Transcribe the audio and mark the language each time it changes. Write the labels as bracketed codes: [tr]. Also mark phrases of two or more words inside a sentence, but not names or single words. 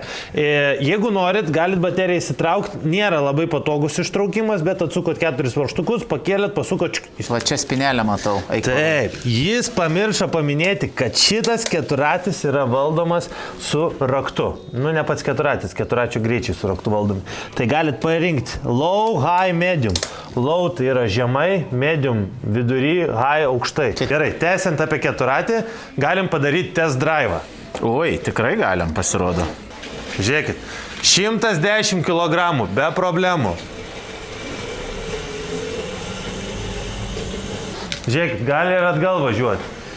[lt] Jeigu norit, galit bateriją įsitraukti, nėra labai patogus ištraukimas, bet atsukot 4 varžtukus, pakėlėt, pasukot. Va čia spinelę matau. Taip, jis pamiršo paminėti, kad šitas keturratis yra valdomas su raktu. Nu, ne pats keturratis, keturračių greičiai su raktu valdomi. Tai galit parinkti [en] low, high, medium. [lt] Low tai yra žemai, medium vidury, high aukštai. Gerai, tęsiant apie keturratį, galim padaryti [en] test drive. [lt] Oi, tikrai galim, pasirodo. Žiūrėkit, 110 kg, be problemų. Žiūrėkit, gali ir atgal važiuoti.